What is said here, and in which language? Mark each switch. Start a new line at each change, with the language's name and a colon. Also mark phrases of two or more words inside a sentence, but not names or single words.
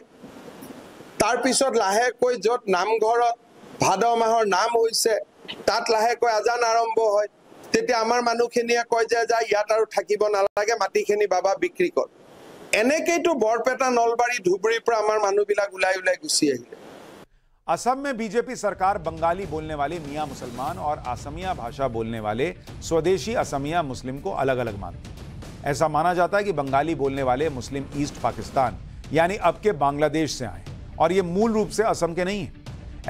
Assamese: তাৰ পিছত লাহেকৈ য'ত নামঘৰত ভাদ মাহৰ নাম হৈছে, তাত লাহেকৈ আজান আৰম্ভ হয়। তেতিয়া আমাৰ মানুহখিনিয়ে কয় যে যা ইয়াত আৰু থাকিব নালাগে, মাটিখিনি বাবা বিক্ৰী কৰ। এনেকেইতো বৰপেটা, নলবাৰী, ধুবুৰীৰ পৰা আমাৰ মানুহবিলাক ওলাই ওলাই গুচি আহিলে।
Hindi: असम में बीजेपी सरकार बंगाली बोलने वाले मियां मुसलमान और असमिया भाषा बोलने वाले स्वदेशी असमिया मुस्लिम को अलग अलग मानती है। ऐसा माना जाता है कि बंगाली बोलने वाले मुस्लिम ईस्ट पाकिस्तान यानी अब के बांग्लादेश से आए और ये मूल रूप से असम के नहीं है।